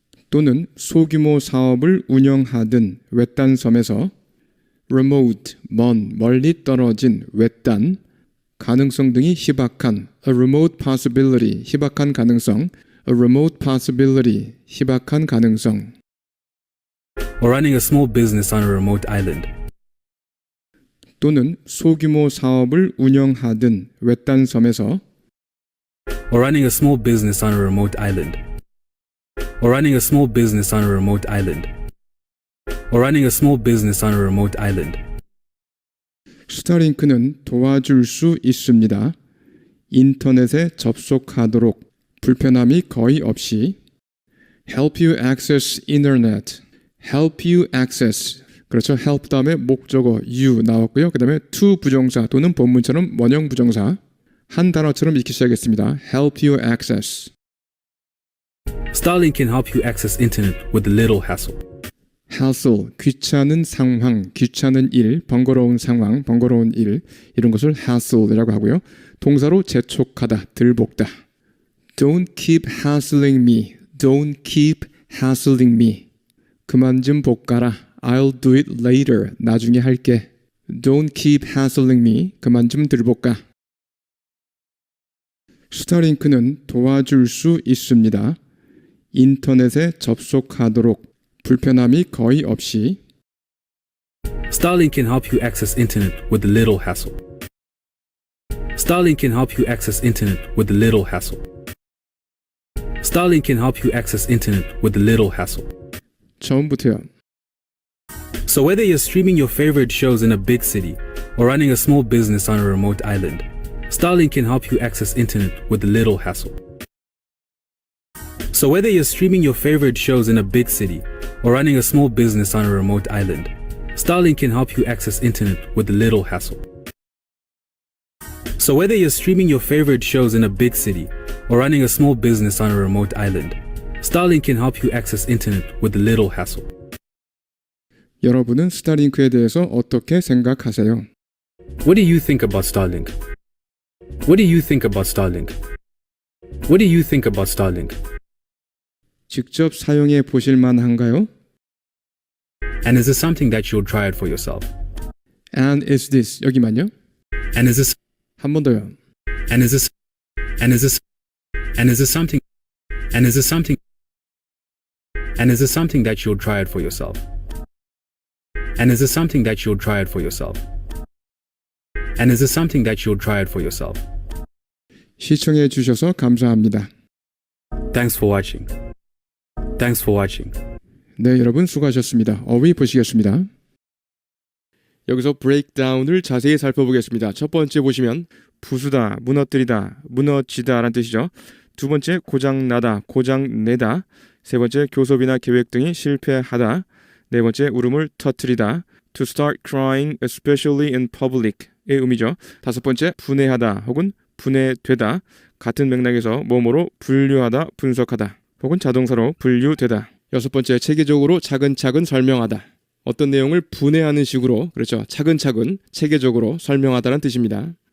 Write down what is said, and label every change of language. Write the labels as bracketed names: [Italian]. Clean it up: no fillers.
[Korean] 또는 소규모 사업을 운영하든 외딴 섬에서 remote, 먼, 멀리 떨어진, 외딴, 가능성 등이 희박한 [English] a remote possibility, [Korean] 희박한 가능성 a remote possibility, 희박한 가능성 [English] or running a small business on a remote island [Korean] 또는 소규모 사업을 운영하든 외딴 섬에서 [English] or running a small business on a remote island or running a small business on a remote island or running a small business on a remote island [Korean] 스타링크는 도와줄 수 있습니다. 인터넷에 접속하도록 불편함이 거의 없이 [English] help you access internet help you access [Korean] 그렇죠. help 다음에 목적어 you 나왔고요. 그 다음에 to 부정사 또는 본문처럼 원형 부정사 한 단어처럼 읽기 시작했습니다. [English] help you access Starlink can help you access internet with little hassle. [Korean] hassle, 귀찮은 상황, 귀찮은 일, 번거로운 상황, 번거로운 일 이런 것을 hassle이라고 하고요. 동사로 재촉하다, 들볶다. [English] Don't keep hassling me. Don't keep hassling me. [Korean] 그만 좀 볶아라. [English] I'll do it later. [Korean] 나중에 할게. [English] Don't keep hassling me. [Korean] 그만 좀 들볶아. 스타링크는 도와줄 수 있습니다. 인터넷에 접속하도록 불편함이 거의 없이 [English] Starlink can help you access internet with little hassle. Starlink can help you access internet with little hassle. Starlink can help you access internet with little hassle. [Korean] 처음부터요. [English] So whether you're streaming your favorite shows in a big city or running a small business on a remote island, Starlink can help you access internet with little hassle. So whether you're streaming your favorite shows in a big city or running a small business on a remote island, Starlink can help you access internet with little hassle. So whether you're streaming your favorite shows in a big city or running a small business on a remote island, Starlink can help you access internet with little hassle. [Korean] 여러분은 스타링크에 대해서 어떻게 생각하세요? [English] What do you think about Starlink? What do you think about Starlink? What do you think about Starlink? [Korean] 직접 사용해 보실 만한가요? [English] And is this something that you'll try it for yourself? And is this [Korean] 여기만요? [English] And is this [Korean] 한 번 더요. [English] and is this and is this and is this something and is this something and is this something that you'll try it for yourself? And is this something that you'll try it for yourself? And is this something that you'll try it for yourself? [Korean] 시청해 주셔서 감사합니다. [English] Thanks for watching. Thanks for watching. [Korean] 네, 여러분 수고하셨습니다. 어휘 보시겠습니다. 여기서 breakdown을 자세히 살펴보겠습니다. 첫 번째 보시면 부수다, 무너뜨리다, 무너지다 라는 뜻이죠. 두 번째 고장나다, 고장내다. 세 번째 교섭이나 계획 등이 실패하다. 네 번째 울음을 터뜨리다. [English] To start crying, especially in public의 의미죠. [Korean] 다섯 번째 분해하다 혹은 분해되다. 같은 맥락에서 뭐뭐로 분류하다, 분석하다 혹은 자동사로 분류되다. 여섯 번째 체계적으로 차근차근 설명하다. 어떤 내용을 분해하는 식으로, 그렇죠, 차근차근 체계적으로 설명하다는 뜻입니다.